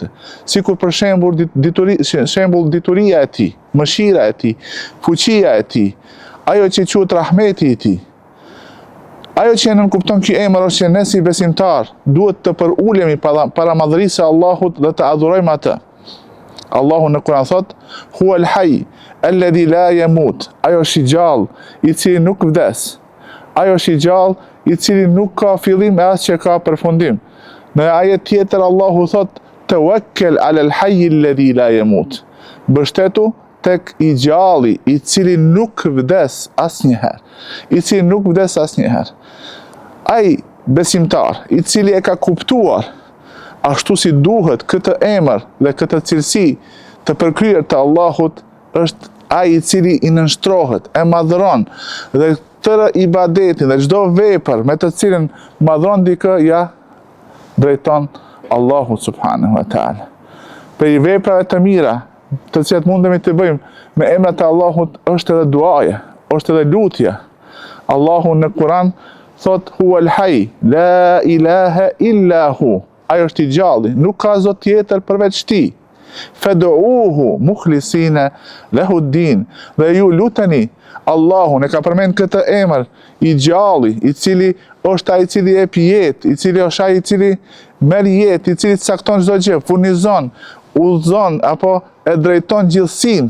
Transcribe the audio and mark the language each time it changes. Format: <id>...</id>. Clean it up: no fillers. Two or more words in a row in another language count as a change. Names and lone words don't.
<sq>Sikur për shembull dituria e tij, mëshira e tij, fuqia e tij, ajo që quhet rahmeti i tij. Ajo që nënkupton ky emër është që ne si besimtar duhet të përulemi para madhërisë së Allahut dhe të adhurojmë atë. Allahu në Kur'an thot:</sq> <ar>هو الحي الذي لا يموت.</ar> <sq>Ajo është i gjallë, i cili nuk vdes. Ajo është i gjallë, i cili nuk ka fillim e as që ka përfundim. Në ajet tjetër Allahu thot:</sq> <ar>توكل على الحي الذي لا يموت.</ar> <sq>Mbështetu tek i gjalli, i cili nuk vdes asnjëherë. I cili nuk vdes asnjëherë. Ai besimtar, i cili e ka kuptuar ashtu si duhet këtë emër dhe këtë cilësi të përkryer të Allahut, është ai i cili i nënshtrohet, e madhron dhe tërë ibadetin dhe çdo vepër me të cilën madhron dikë, ja drejton Allahut</sq> <ar>سبحانه وتعالى.</ar> <sq>Për i veprave të mira të cilat mundemi të bëjmë me emrat e Allahut është edhe duaja, është edhe lutja. Allahu në Kur'an thot:</sq> <ar>هو الحي، لا إله إلا هو.</ar> <sq>Ai është i gjalli, nuk ka zot tjetër përveç tij.</sq> <ar>فادعوه مخلصين له الدين.</ar> <sq>Dhe ju luteni Allahun, e ka përmend këtë emër, i gjalli, i cili është ai i cili jep jetë, i cili është ai i cili merr jetë, i cili cakton çdo gjë, furnizon, udhëzon apo e drejton gjithësinë.</sq>